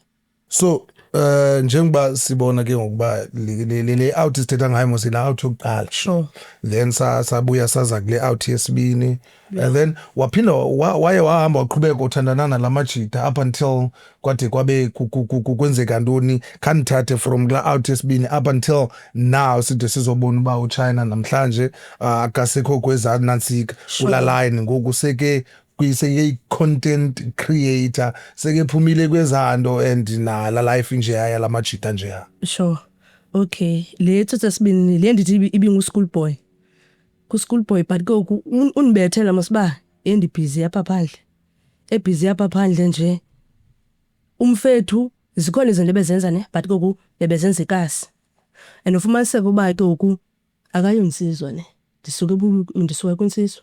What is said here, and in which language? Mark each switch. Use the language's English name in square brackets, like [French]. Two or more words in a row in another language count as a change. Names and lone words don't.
[Xhosa] So njengoba sibona ke ngokuba le out sithetha ngayo mos ila out yokuqala. Sure. Then sabuya saza kule out yesibini [English] and then [Xhosa] waphinda waye wahamba waqhubeka uthandana nalamajita [English] up until [Xhosa] kwade kwabe kwenzeka ntoni khanithathe from la out yesibini [English] up until [Xhosa] now side sizobona uba uChina namhlanje akasekho kweza nantsika kula line ngoku seke [English] content creator [Xhosa] seke phumile kwezanto and la life nje yaya lamajita nje ya. [English] Sure. Okay. [Xhosa] Le tsotsa sibini le ndithi ibingu [English] school boy. [Xhosa] Ku [English] school boy but [Xhosa] goku unibethela masiba endibhizi apha phandle. Ebhizi apha phandle nje. Umfethu zikhona izinto bezenza ne but goku bebezenza ikasi. And ufumaniseka uba goku akayonsizwa ne. Ndisuka kwinsizwa.